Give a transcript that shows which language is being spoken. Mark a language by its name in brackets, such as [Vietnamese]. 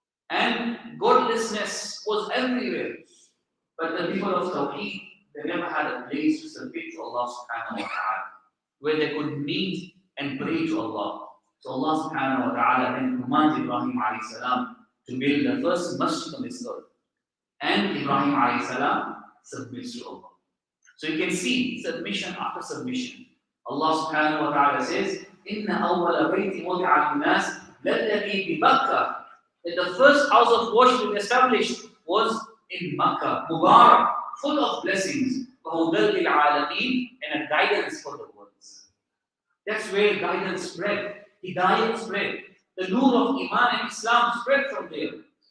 [English] And godlessness was everywhere. But the people of Tawheed, they never had a place to submit to Allah subhanahu wa ta'ala, where they could meet and pray to Allah. So Allah subhanahu wa ta'ala then commands Ibrahim alayhi salam to build the first masjid on this earth. And Ibrahim alayhi salam submits to Allah. So you can see submission after submission. Allah subhanahu wa ta'ala says, [Arabic] إِنَّ أَوَّلَ بَيْتِ وَضِعَ لِلنَّاسِ لَلَّذِي بِبَكَّةِ. [English] That the first house of worship established was in Makkah, Mubarak, full of blessings, [Arabic] وَهُدًى لِلْعَالَمِينَ, [English] and a guidance for the worlds. That's where guidance spread, Hidayat spread. The nur of Iman and Islam spread from there.